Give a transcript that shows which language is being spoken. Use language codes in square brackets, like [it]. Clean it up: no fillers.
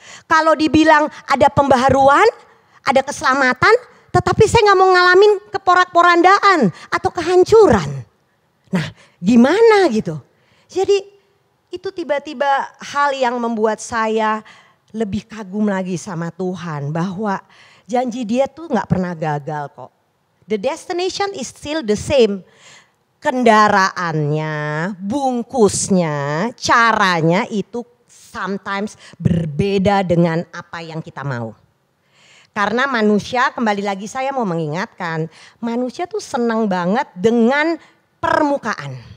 [id] Kalau dibilang ada pembaharuan, ada keselamatan, tetapi saya gak mau ngalamin keporak-porandaan atau kehancuran. Nah gimana gitu? Jadi itu tiba-tiba hal yang membuat saya lebih kagum lagi sama Tuhan. Bahwa janji Dia tuh gak pernah gagal kok. [en] The destination is still the same. [id] Kendaraannya, bungkusnya, caranya itu sometimes berbeda dengan apa yang kita mau. Karena manusia, kembali lagi saya mau mengingatkan, manusia tuh senang banget dengan permukaan.